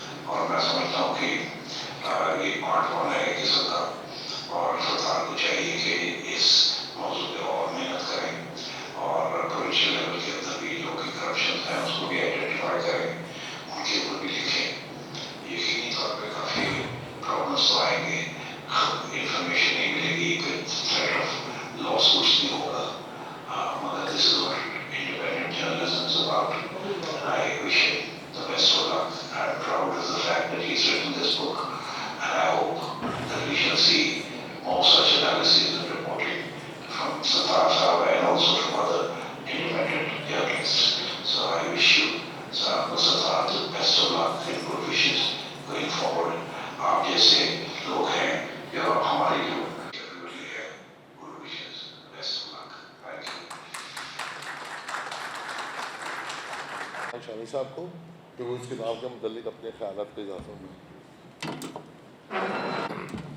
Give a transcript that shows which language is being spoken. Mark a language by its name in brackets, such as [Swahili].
[Urdu] اور میں سمجھتا ہوں کہ یہ پارٹ ون ہے ایک قسم کا، اور سرکار کو چاہیے کہ اس موضوع پہ اور محنت کریں اور پروونشل لیول کے اندر بھی جو کہ کرپشن ہیں اس کو بھی آئیڈینٹیفائی کریں، ان کے اوپر بھی لکھیں. یقینی طور پہ کافی پرابلمس تو آئیں گے، انفارمیشن نہیں ملے گی، پھر تھریٹ آف لا سوٹس بھی ہوگا. [English] مگر this is what independent journalism is about. I wish him the best of luck. I'm proud of the fact that he's written this book, and I hope that we shall see more such analysis and reporting from Sattar Sahab and also from other independent journalists. So I wish you, Sattar, the best of luck and good wishes going forward. [Urdu] آپ جیسے لوگ ہیں جو ہماری جو everybody ہے، [English] good wishes, best of luck. Thank you. [Urdu] شامی صاحب کو کہ وہ اس کتاب کے متعلق اپنے خیالات کا اضافہ ہوں.